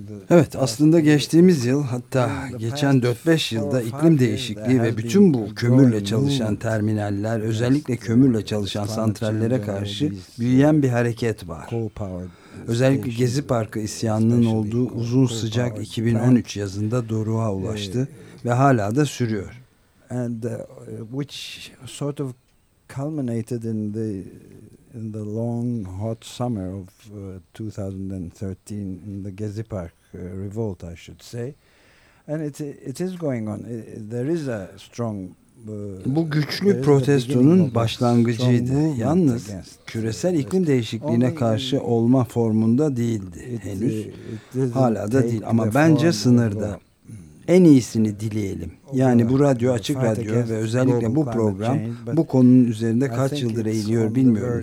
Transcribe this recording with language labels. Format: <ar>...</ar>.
<tr>Evet, aslında geçtiğimiz yıl, hatta geçen 4-5 yılda iklim değişikliği ve bütün bu kömürle çalışan terminaller, özellikle kömürle çalışan santrallere karşı büyüyen bir hareket var. Özellikle Gezi Parkı isyanının olduğu uzun sıcak 2013 yazında doruğa ulaştı ve hala da sürüyor.</tr> <en>And which sort of culminated in the long hot summer of 2013 in the Gezi Park revolt, I should say, and it is going on. There is a strong.</en> <tr>Bu güçlü protestonun başlangıcıydı. Yalnız küresel iklim değişikliğine karşı olma formunda değildi henüz. Hala da değil. Ama bence sınırda. En iyisini dileyelim. Yani bu radyo açık radyo ve özellikle bu program bu konunun üzerinde kaç yıldır eğiliyor bilmiyorum.</tr>